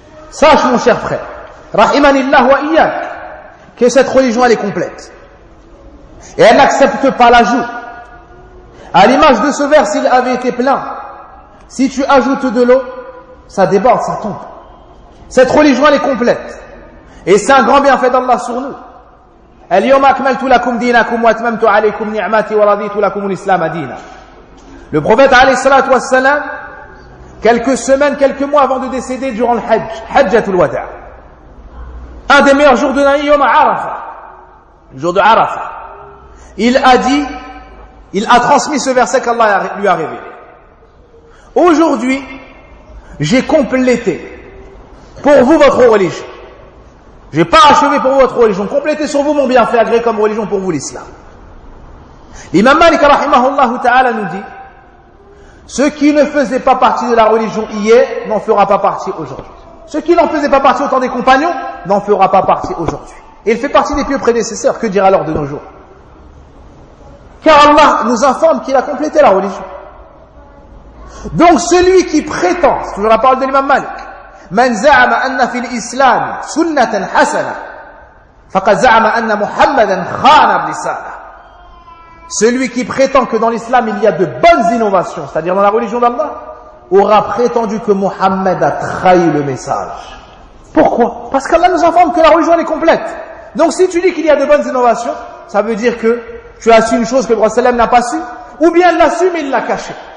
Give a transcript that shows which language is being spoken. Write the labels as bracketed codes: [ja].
[fr] Sache mon cher frère, [ar] rahimanillah wa iyyak, [fr] que cette religion elle est complète. Et elle n'accepte pas l'ajout. À l'image de ce verset, il avait été plein. Si tu ajoutes de l'eau, ça déborde, ça tombe. Cette religion elle est complète. Et c'est un grand bienfait d'Allah sur nous. [ar] اليوم اكملت لكم دينكم واتممت عليكم نعمتي ورضيت لكم الاسلام دينا. [fr] Le prophète [ar] عليه الصلاة والسلام, [fr] quelques semaines, quelques mois avant de décéder durant le Hajj, Hajjatul Wada', un des meilleurs jours de l'année, يوم عرفة, le jour de Arafa. Il a dit, il a transmis ce verset qu'Allah lui a révélé. Aujourd'hui, j'ai complété pour vous votre religion. J'ai pas achevé pour vous votre religion. Complétez sur vous mon bienfait agréé comme religion pour vous l'islam. L'imam Malik rahimahullah ta'ala nous dit, ce qui ne faisait pas partie de la religion hier n'en fera pas partie aujourd'hui. Ce qui n'en faisait pas partie au temps des compagnons n'en fera pas partie aujourd'hui. Et il fait partie des pieux prédécesseurs. Que dire alors de nos jours? Car Allah nous informe qu'il a complété la religion. Donc celui qui prétend, c'est toujours la parole de l'imam Malik, [ar] من زعم أن في الإسلام سنة حسنة فقد زعم أن محمدا خان الرسالة. [fr] Celui qui prétend que dans l'islam il y a de bonnes innovations, c'est-à-dire dans la religion d'Allah, aura prétendu que Mohammed a trahi le message. Pourquoi? Parce qu'Allah nous informe que la religion elle est complète. Donc si tu dis qu'il y a de bonnes innovations, ça veut dire que tu as su une chose que le prophète n'a pas su, ou bien il l'a su mais il l'a caché.